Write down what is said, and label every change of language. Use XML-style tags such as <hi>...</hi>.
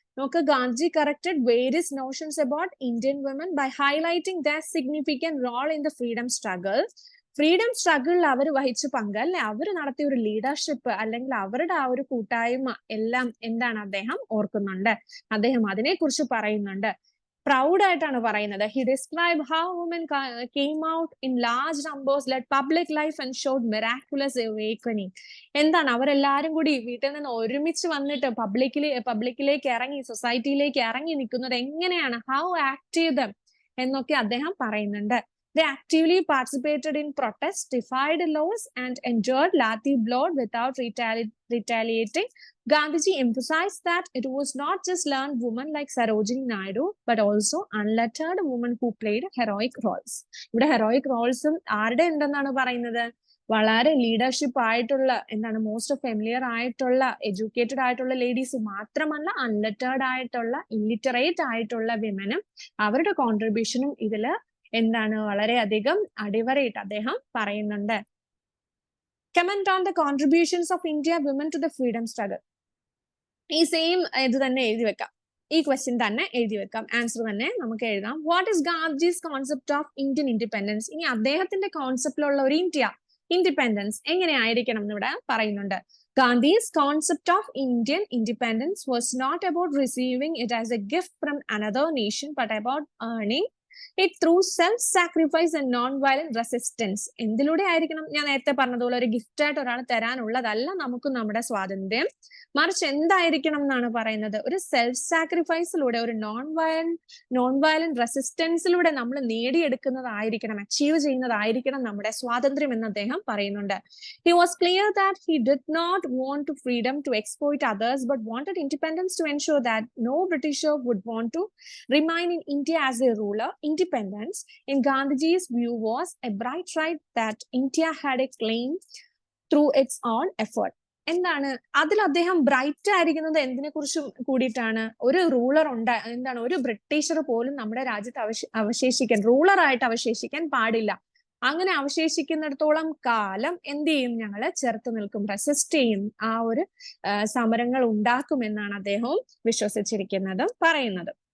<en>നമുക്ക് Gandhiji corrected various notions about Indian women by highlighting their significant role in the freedom struggle.</en> <ml>Freedom സ്ട്രഗിളിൽ അവർ വഹിച്ച പങ്ക്, അല്ലെ, അവർ നടത്തിയ ഒരു ലീഡർഷിപ്പ് അല്ലെങ്കിൽ അവരുടെ ആ ഒരു കൂട്ടായ്മ എല്ലാം എന്താണ് അദ്ദേഹം ഓർക്കുന്നുണ്ട്. അദ്ദേഹം അതിനെക്കുറിച്ച് പറയുന്നുണ്ട്. പ്രൗഡ് ആയിട്ടാണ് പറയുന്നത്.</ml> <en>He described how women came out in large numbers, led public life and showed miraculous awakening.</en> <ml>എന്താണ്? അവരെല്ലാരും കൂടി വീട്ടിൽ നിന്ന് ഒരുമിച്ച് വന്നിട്ട് പബ്ലിക്കിലേക്ക് ഇറങ്ങി, സൊസൈറ്റിയിലേക്ക് ഇറങ്ങി നിൽക്കുന്നത് എങ്ങനെയാണ്?</ml> <en>How active them</en> <ml>എന്നൊക്കെ അദ്ദേഹം പറയുന്നുണ്ട്.</ml> <en>They actively participated in protests, defied laws and endured lathi blood without retaliating. Gandhiji emphasized that it was not just learned women like Sarojini Naidu, but also unlettered women who played heroic roles.</en> <ml>ഇവിടെ heroic roles ആരുടെ ഉണ്ടെന്നാണ് പറയുന്നത്? വളരെ leadership ആയിട്ടുള്ള, എന്താണ്, most familiar ആയിട്ടുള്ള, educated ആയിട്ടുള്ള ladies മാത്രമല്ല, അൺലെറ്റേർഡ് ആയിട്ടുള്ള, ഇല്ലിറ്ററേറ്റ് ആയിട്ടുള്ള വിമനും അവരുടെ കോൺട്രിബ്യൂഷനും ഇതില് എന്താണ് വളരെയധികം അടിവരയിട്ട് അദ്ദേഹം പറയുന്നുണ്ട്.</ml> <en>Comment on the contributions of India women to the freedom struggle.</en> <ml>ഈ സെയിം ഇത് തന്നെ എഴുതി വെക്കാം, ഈ ക്വസ്റ്റ്യൻ തന്നെ എഴുതി വെക്കാം, ആൻസർ തന്നെ നമുക്ക് എഴുതാം. What is Gandhiji's concept of Indian independence? ഇനി അദ്ദേഹത്തിന്റെ കോൺസെപ്റ്റിലുള്ള ഒരു ഇന്ത്യ ഇൻഡിപെൻഡൻസ് എങ്ങനെയായിരിക്കണം എന്നിവിടെ പറയുന്നുണ്ട്.</ml> <en>Gandhi's concept of Indian independence was not about receiving it as a gift from another nation, but about earning it through self-sacrifice and non-violent resistance.</en> <ml>എന്തിലൂടെ ആയിരിക്കണം? ഞാൻ നേരത്തെ പറഞ്ഞതുപോലെ ഒരു ഗിഫ്റ്റ് ആയിട്ട് ഒരാൾ തരാനുള്ളതല്ല നമുക്ക് നമ്മുടെ സ്വാതന്ത്ര്യം, മറിച്ച് എന്തായിരിക്കണം എന്നാണ് പറയുന്നത്? ഒരു സെൽഫ് സാക്രിഫൈസിലൂടെ, ഒരു നോൺ വയലന്റ് റെസിസ്റ്റൻസിലൂടെ നമ്മൾ നേടിയെടുക്കുന്നതായിരിക്കണം, അച്ചീവ് ചെയ്യുന്നതായിരിക്കണം നമ്മുടെ സ്വാതന്ത്ര്യം എന്ന് അദ്ദേഹം പറയുന്നുണ്ട്.</ml> <en>He was clear that he did not want freedom to exploit others, but wanted independence to ensure that no Britisher would want to remain in India as a ruler. Independence, in Gandhiji's view, was a bright right that India had a claim through its own effort.</en> <ml>എന്താണ് അതിൽ അദ്ദേഹം bright ആയിരിക്കുന്നത്? എന്തിനെ കുറിച്ച് കൂടിയിട്ടാണ്? ഒരു ruler എന്താണ്, ഒരു ബ്രിട്ടീഷർ പോലും നമ്മുടെ രാജ്യത്ത് അവശേഷിക്കാൻ, റൂളറായിട്ട് അവശേഷിക്കാൻ പാടില്ല. അങ്ങനെ അവശേഷിക്കുന്നിടത്തോളം കാലം എന്ത് ചെയ്യും? ഞങ്ങള് ചെറുത്ത് നിൽക്കും, റെസിസ്റ്റ് ചെയ്യും, ആ ഒരു സമരങ്ങൾ ഉണ്ടാക്കുമെന്നാണ് അദ്ദേഹവും വിശ്വസിച്ചിരിക്കുന്നതും പറയുന്നത്.</ml>